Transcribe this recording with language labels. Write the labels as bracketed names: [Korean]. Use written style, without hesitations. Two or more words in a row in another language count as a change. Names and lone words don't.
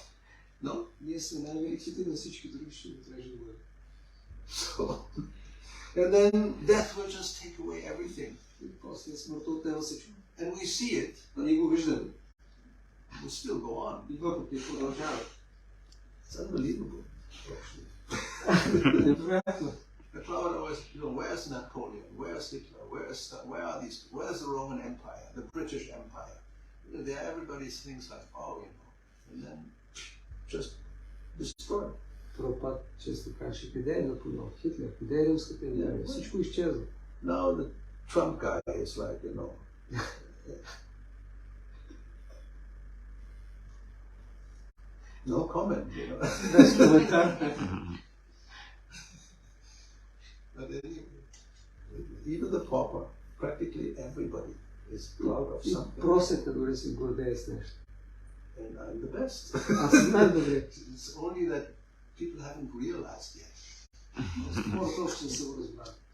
[English] No? [Bulgarian] Ние сме най-великите, на всички други ще отрежем глава. [English] So, and then death will just take away everything. [Bulgarian] И после смъртта отнема всичко. [English] And we see it, but [Bulgarian] Ние го виждаме. [English] we still go on. [Bulgarian] И въпреки продължава. [English] It's unbelievable. [Bulgarian] Невероятно. [English] The crowd always, where's Napoleon? Where's Hitler? Where's the Roman Empire? The British Empire? There everybody thinks like, and then just destroy. [Bulgarian] Пропад често каже, къде е Наполеон? Хитлер? Къде е Римската империя? Всичко изчезва. [English] Now the Trump guy is like, no comment, [Bulgarian] Без коментар. [English] But anyway, even the pauper, practically everybody is proud of [Bulgarian] И [English] something. [Bulgarian] просека дори се гордее с нещо. [English] And I'm the best. [Bulgarian] Аз съм най-добре. [English] It's only that people haven't realized yet. [Bulgarian] Хората още не са го разбрали.